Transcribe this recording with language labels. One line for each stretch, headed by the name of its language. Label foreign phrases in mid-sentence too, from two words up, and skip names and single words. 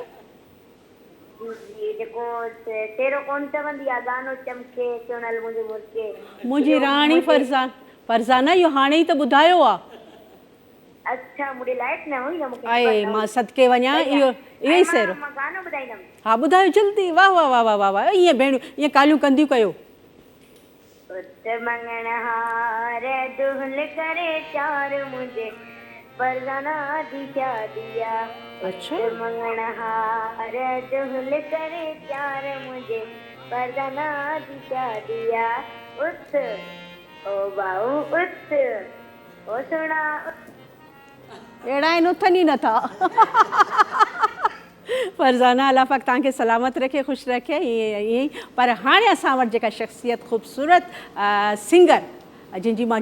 Sindhi: इहे जेको तेरो कोन चवंदी आहे गानो चमके चुनल मुंहिंजे मुर्के मुंहिंजी राणी फरज़ाना इहो हाणे ई त ॿुधायो आहे अच्छा मुंहिंजे लाइक़ न हुई न मूंखे आहे मां सदके वञा इहो ई सेरो मां गानो ॿुधाईंदमि हा ॿुधायो जल्दी वाह वाह वाह वाह वाह वाह ईअं भेणियूं ईअं कालियूं कंदियूं कयो उत मंगण हार दुहल करे चार मुंहिंजे फरज़ाना दी शादी आहे अच्छा मंगण हार दुहल करे चार मुंहिंजे फरज़ाना दी शादी आहे उथ ओ बाऊ उथ ओ सुणा अहिड़ा आहिनि उथनि ई नथा फरज़ाना अल्लाह पाक तव्हांखे सलामत रखे ख़ुशि रखे ईअं ई पर हाणे असां वटि जेका शख़्सियत ख़ूबसूरत सिंगर जिनजी मां